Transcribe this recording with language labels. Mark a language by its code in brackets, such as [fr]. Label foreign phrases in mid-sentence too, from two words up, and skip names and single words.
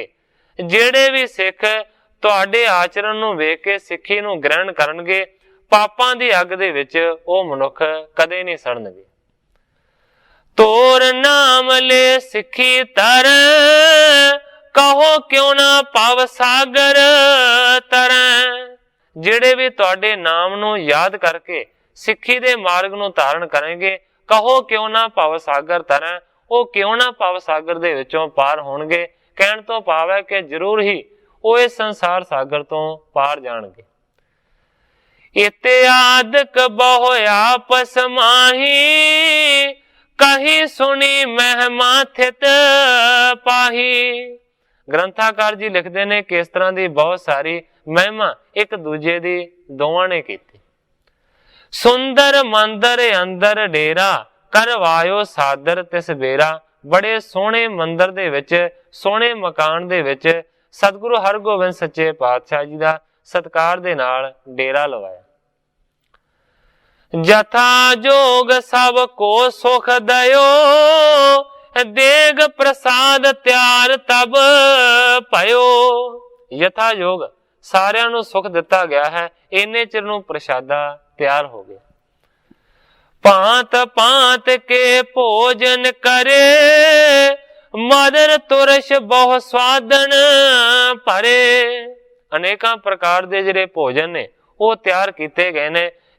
[pa] ਜਿਹੜੇ ਭੀ ਸਿੱਖ ਤੁਹਾਡੇ ਆਚਰਣ ਨੂੰ ਵੇਖ ਕੇ ਸਿੱਖੀ ਨੂੰ ਗ੍ਰਹਿਣ ਕਰਨਗੇ, ਪਾਪਾਂ ਦੀ ਅੱਗ ਦੇ ਵਿਚ ਓ ਮਨੁੱਖ ਕਦੇ ਨਹੀਂ ਸੜਨਗੇ। [bra] तोर नाम ले सिक्खी तर, कहो क्यों ना पाव सागर तरैं। [pa] ਜਿਹੜੇ ਭੀ ਤੁਹਾਡੇ ਨਾਮ ਨੂੰ ਯਾਦ ਕਰਕੇ ਸਿੱਖੀ ਦੇ ਮਾਰਗ ਨੂੰ ਧਾਰਣ ਕਰੇਂਗੇ, [bra] कहो क्यों ना पाव सागर तरैं, [pa] ਓ ਕਿਉਂ ਨਾ ਭਵ ਸਾਗਰ ਦੇ ਵਿਚੋਂ ਪਾਰ ਹੋਣਗੇ। ਕਹਿਣ ਤੋਂ ਭਾਵ ਹੈ ਕਿ ਜ਼ਰੂਰ ਹੀ ਉਹ ਇਸ ਸੰਸਾਰ ਸਾਗਰ ਤੋਂ ਪਾਰ ਜਾਣਗੇ। [bra] इत्यादिक बहु आपस माहीं, कही सुनी महिमा थित पाहीं। [pa] ਗ੍ਰੰਥਾਕਾਰ ਜੀ ਲਿਖਦੇ ਨੇ ਕਿ ਇਸ ਤਰ੍ਹਾਂ ਦੀ ਬਹੁਤ ਸਾਰੀ ਮਹਿਮਾ ਇੱਕ ਦੂਜੇ ਦੀ ਦੋਵਾਂ ਨੇ ਕੀਤੀ। [bra] सुंदर मंदर अंदर डेरा, करवायो सादर तिस बेरा। [pa] ਬੜੇ ਸੋਹਣੇ ਮੰਦਰ ਦੇ ਵਿੱਚ, ਸੋਹਣੇ ਮਕਾਨ ਦੇ ਵਿੱਚ ਸਤਿਗੁਰੂ ਹਰਗੋਬਿੰਦ ਸੱਚੇ ਪਾਤਸ਼ਾਹ ਜੀ ਦਾ ਸਤਿਕਾਰ ਦੇ ਨਾਲ ਡੇਰਾ ਲਵਾਇਆ। [bra] जथा जोग सब को सुख दयो, देग प्रसाद त्यार तब पयो। [pa] ਯਥਾ ਯੋਗ ਸਾਰਿਆਂ ਨੂੰ ਸੁਖ ਦਿੱਤਾ ਗਿਆ ਹੈ, ਇੰਨੇ ਚਿਰ ਨੂੰ ਪ੍ਰਸ਼ਾਦਾ ਤਿਆਰ ਹੋ ਗਿਆ। [bra] भांत भांत के भोजन करे, मदर तुरश बहु स्वादन भरे। [pa] ਅਨੇਕਾਂ ਪ੍ਰਕਾਰ ਦੇ ਜਿਹੜੇ ਭੋਜਨ ਨੇ ਓ ਤਿਆਰ ਕੀਤੇ ਗਏ ਨੇ।